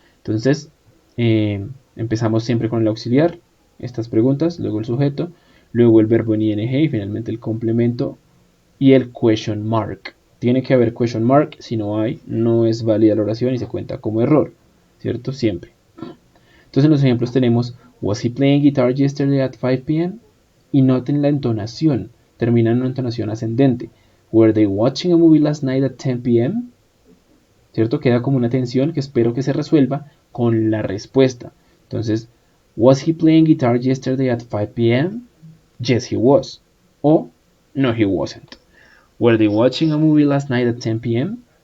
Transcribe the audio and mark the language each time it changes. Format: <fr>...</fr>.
<es>Entonces, empezamos siempre con el auxiliar, estas preguntas, luego el sujeto, luego el verbo en ing y finalmente el complemento y el question mark. Tiene que haber question mark, si no hay, no es válida la oración y se cuenta como error, ¿cierto? Siempre. Entonces en los ejemplos tenemos,</es> <en>was he playing guitar yesterday at 5 p.m.?</en> <es>Y noten la entonación, termina en una entonación ascendente.</es> <en>Were they watching a movie last night at 10 p.m.?</en> <es>¿Cierto? Queda como una tensión que espero que se resuelva con la respuesta.</es> <en>Entonces, was he playing guitar yesterday at 5 p.m.? Yes, he was. O, no, he wasn't. Were they watching a movie last night at 10 p.m.?</en>